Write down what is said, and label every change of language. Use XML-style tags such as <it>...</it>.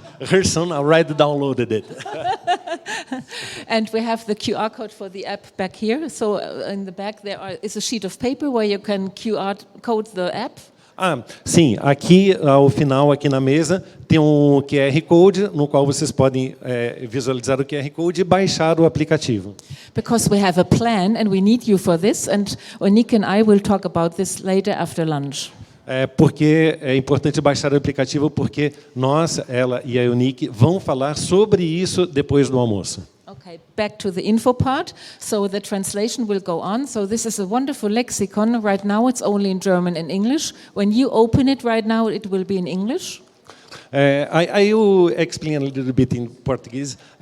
<en>Her son already downloaded it. And we have the QR code for the app back here. So in the back there is a sheet of paper where you can QR code the app.</en> <pt>Sim, aqui ao final, aqui na mesa, tem um QR Code, no qual vocês podem visualizar o QR Code e baixar o aplicativo.</pt> <en>Because we have a plan and we need you for this, and Onika and I will talk about this later after lunch.</en> <pt>Porque é importante baixar o aplicativo, porque nós, ela e a Eunice, vão falar sobre isso depois do almoço.</pt> <en>Okay, back to the info part. So the translation will go on. So this is a wonderful lexicon. Right now it's only in German and English. When you open it right now, it will be in English. I will explain a little bit in Portuguese.</en>